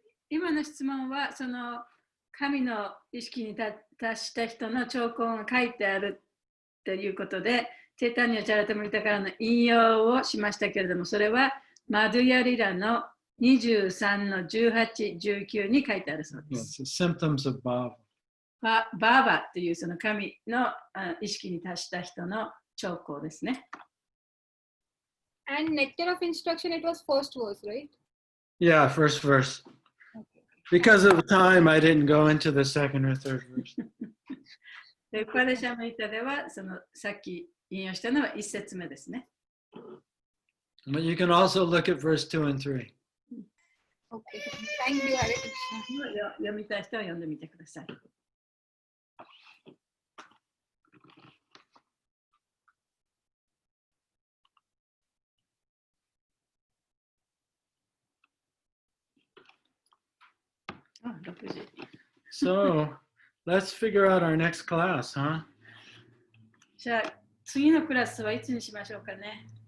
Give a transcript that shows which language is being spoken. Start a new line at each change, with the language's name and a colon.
Japanese: 今の質問はその神の意識に達した人の兆候が書いてあるということで、チェイタニア・チャラタムリタからの引用をしましたけれども、それはマドゥヤリラの23の18、19に書いてあるそうです。
English: Symptoms of bhava.
Japanese: バーバというその神の意識に達した人の兆候ですね。
English: And nectar of instruction, it was first verse, right? Yeah, first verse. Because of time, I didn't go into the second or third verse.
Japanese: で、ウパデシャメイタでは、そのさっき引用したのは1節目ですね。
English: But you can also look at verse 2 and 3. Okay, thank you, Hare Krishna.
Japanese: 読みたい人は読んでみてください。
English: So, let's figure out our next class, huh?
Japanese: じゃあ、次のクラスはいつにしましょうかね。